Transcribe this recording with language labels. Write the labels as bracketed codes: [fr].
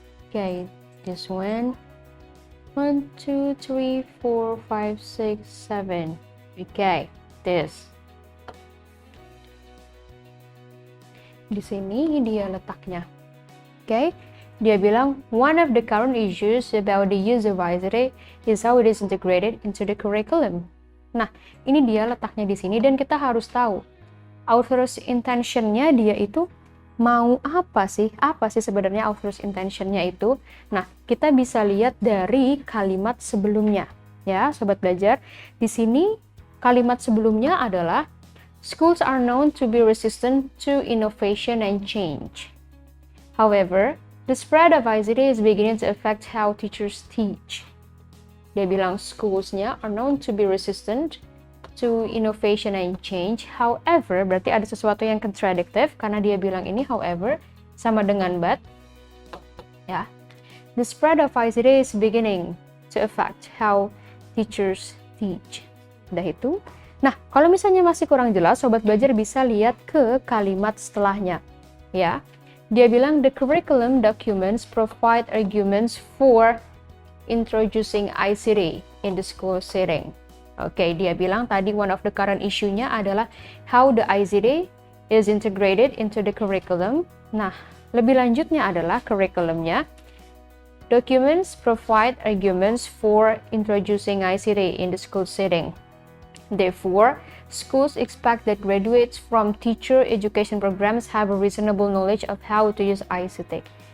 [en] Okay, this one. 1, 2, 3, 4, 5, 6, 7. Okay, this. [id] Di sini dia letaknya. [en] Okay, [id] dia bilang [en] one of the current issues about the use of ICT is how it is integrated into the curriculum. [id] Nah, ini dia letaknya di sini dan kita harus tahu author's intention-nya dia itu mau apa sih? Apa sih sebenarnya author's intention-nya itu? Nah, kita bisa lihat dari kalimat sebelumnya. Ya, sobat belajar. Di sini kalimat sebelumnya adalah [en] schools are known to be resistant to innovation and change. However, the spread of ICT is beginning to affect how teachers teach. [id] Dia bilang [en] schools-nya are known to be resistant to innovation and change. [id] However, berarti ada sesuatu yang contradictive karena dia bilang ini however sama dengan but. Ya. [en] The spread of ICT is beginning to affect how teachers teach. [id] Udah itu. Nah, kalau misalnya masih kurang jelas, sobat belajar bisa lihat ke kalimat setelahnya. Ya. Dia bilang [en] the curriculum documents provide arguments for introducing ICT in the school setting. [id] Oke, dia bilang tadi [en] one of the current issue-nya adalah how the ICT is integrated into the curriculum. [id] Nah, lebih lanjutnya adalah curriculumnya. [en] Documents provide arguments for introducing ICT in the school setting. Therefore, schools expect that graduates from teacher education programs have a reasonable knowledge of how to use ICT.